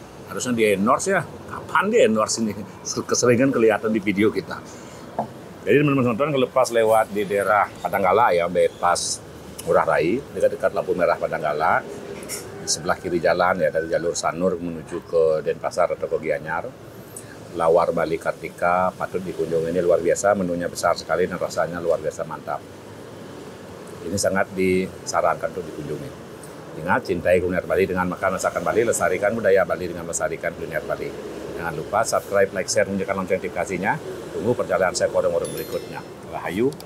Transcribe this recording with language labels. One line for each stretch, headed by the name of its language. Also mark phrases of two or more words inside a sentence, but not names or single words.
Indonesian: Harusnya di endorse ya. Kapan di endorse ini? Keseringan kelihatan di video kita. Jadi teman-teman nonton kalau pas lewat di daerah Padanggala ya, bypass Ngurah Rai, dekat-dekat lampu merah Padanggala, di sebelah kiri jalan ya dari jalur Sanur menuju ke Denpasar atau ke Gianyar, lawar Bali Kartika patut dikunjungi. Ini luar biasa, menunya besar sekali dan rasanya luar biasa mantap. Ini sangat disarankan untuk dikunjungi. Ingat, cintai kuliner Bali dengan makan masakan Bali, lestarikan budaya Bali dengan melestarikan kuliner Bali. Jangan lupa
English: subscribe, like, share,
Indonesian: nyalakan lonceng notifikasinya. Tunggu perjalanan saya ke warung-warung berikutnya.